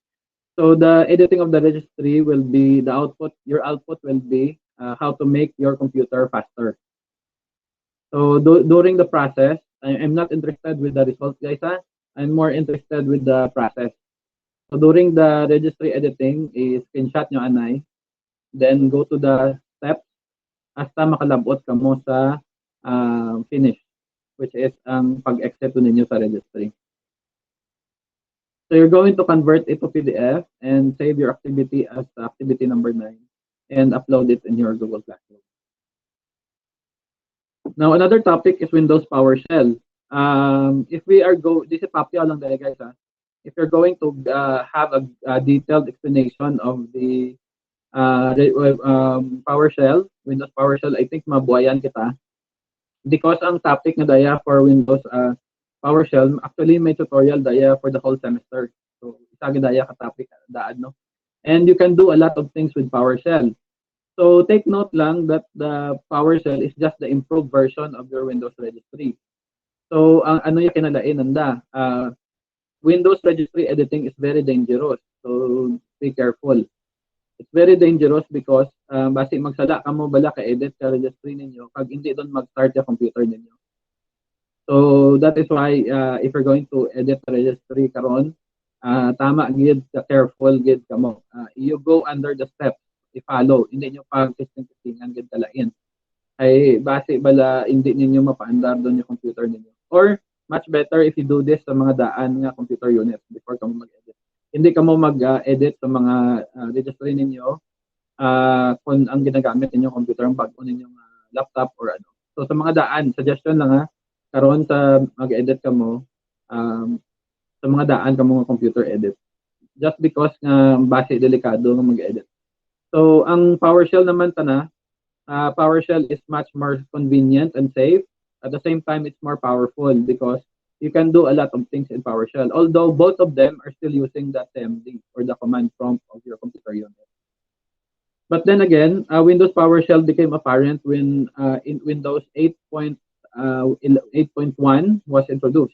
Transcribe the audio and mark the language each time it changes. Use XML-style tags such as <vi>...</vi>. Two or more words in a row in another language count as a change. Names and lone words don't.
<en>So the editing of the registry will be the output. Your output will be how to make your computer faster. So during the process, I'm not interested with the results, guys. I'm more interested with the process. So during the registry editing, screenshot</en> <hil>nyo anay,</hil> <en>then go to the steps</en> <hil>hasta makalabot ka mo sa finish,</hil> <en>which is</en> <hil>ang pag-exit ninyo sa registry.</hil> <en>So you're going to convert it to PDF and save your activity as activity number 9 and upload it in your Google Classroom. Now another topic is Windows PowerShell. If we are this is</en> <hil>papya lang dali,</hil> <en>guys. If you're going to have a detailed explanation of the PowerShell, Windows PowerShell, I think</en> <hil>mabuhayan kita. Because ang topic na daya for Windows PowerShell, actually may tutorial daya</hil> <en>for the whole semester. So,</en> <hil>isagi daya ka topic daan, no?</hil> <en>And you can do a lot of things with PowerShell. So, take note lang that the PowerShell is just the improved version of your Windows registry. So,</en> <hil>ano yung kinalain nanda?</hil> <en>Windows registry editing is very dangerous. So, be careful. It's very dangerous because</en> <hil>basi magsala ka mo bala ka-edit ka registry ninyo kag hindi doon mag-start yung computer ninyo.</hil> <en>So that is why if you're going to edit the registry</en> <hil>karon, tama gid ka, careful gid ka mo.</hil> <en>You go under the steps, i-follow,</en> <hil>hindi nyo pag-testing-testingan gid kalain. Ay base bala hindi ninyo mapaandar doon yung computer ninyo.</hil> <en>Or much better if you do this</en> <hil>sa mga daan nga computer units before ka mo mag-edit. Hindi ka mo mag-edit sa mga registry ninyo kung ang ginagamit ninyong computer ang bago ninyong laptop or ano. So sa mga daan, suggestion lang karon sa mag-edit ka mo sa mga daan ka mo computer edit.</hil> <en>Just because</en> <hil>nga base delikado nga mag-edit.</hil> <en>So ang PowerShell naman PowerShell is much more convenient and safe. At the same time, it's more powerful because you can do a lot of things in PowerShell. Although both of them are still using the CMD or the command prompt of your computer unit. But then again, Windows PowerShell became apparent when in Windows 8.1 was introduced.</en>